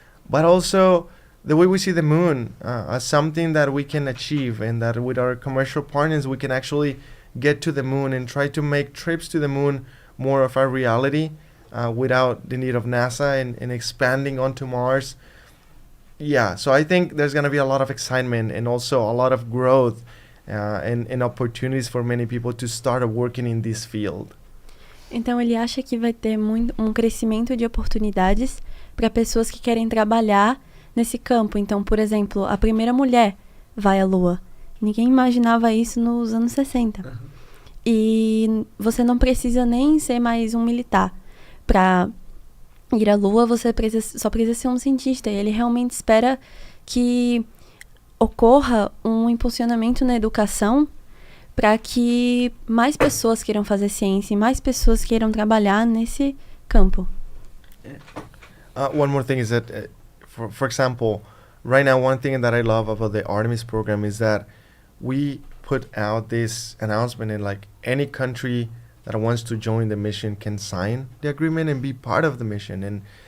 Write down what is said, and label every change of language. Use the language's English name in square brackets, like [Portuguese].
[English] but also the way we see the moon as something that we can achieve, and that with our commercial partners we can actually get to the moon and try to make trips to the moon more of our reality, without the need of NASA, and expanding onto Mars. Yeah, so I think there's going to be a lot of excitement and also a lot of growth, and opportunities for many people to start working in this field. [Portuguese] Então ele acha que vai ter um crescimento de oportunidades para pessoas que querem trabalhar nesse campo. Então, por exemplo, a primeira mulher vai à Lua. Ninguém imaginava isso nos anos 60. Uhum. E você não precisa nem ser mais um militar. Para ir à Lua, você só precisa ser um cientista. E ele realmente espera que ocorra um impulsionamento na educação para que mais pessoas queiram fazer ciência e mais pessoas queiram trabalhar nesse campo. [English] One more thing is that, for example, right now one thing that I love about the Artemis program is that we put out this announcement, and like any country that wants to join the mission can sign the agreement and be part of the mission.